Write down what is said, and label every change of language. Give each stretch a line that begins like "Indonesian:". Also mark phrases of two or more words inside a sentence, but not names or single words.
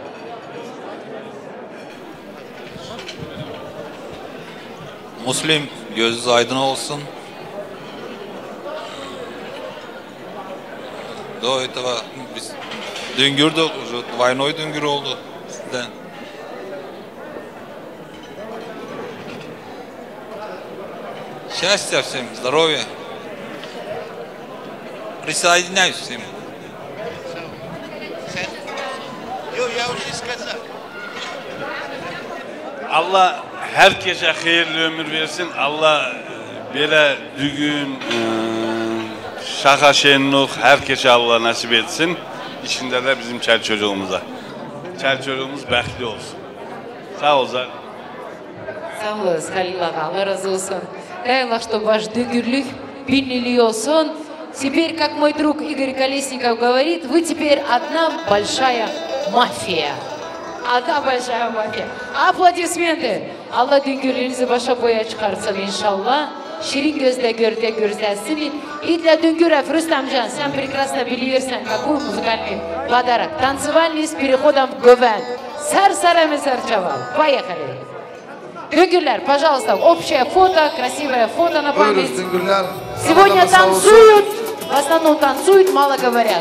Turkish: Müslüm, gözünüz aydın olsun. Doğru, biz düngürdük, Vaynoy düngür oldu sizden.
Russian: Счастья всем, здоровья. Присоединяюсь всем.
Turkish: Allah herkese hayırlı ömür versin. Allah böyle düğün, şaka şenlik herkese Allah nasip etsin. İçinde de bizim çel çocuğumuza. Çel çocuğumuz bəxtli olsun. Sağ ol Zar. Sağ olasın Halil ağa, Allah razı olsun.
Russian: Дай Allah, чтобы ваш дыгюрлюх бинили сон. Теперь, как мой друг Игорь Колесников говорит, вы теперь одна большая мафия. Одна большая мафия. Аплодисменты.
Turkish: Allah düngürlerinizi başa boya çıkarsın inşallah. Şirin gözle görürsün.
Russian: И для düngürов, Рустамжан, sen прекрасно biliyorsun, какой музыкальный подарок. Танцевальный с переходом в гвен. Сар-сарами сарчавал. Поехали. Düngürler, пожалуйста, общее фото, красивое фото на память. Сегодня танцуют, в основном танцуют, мало говорят.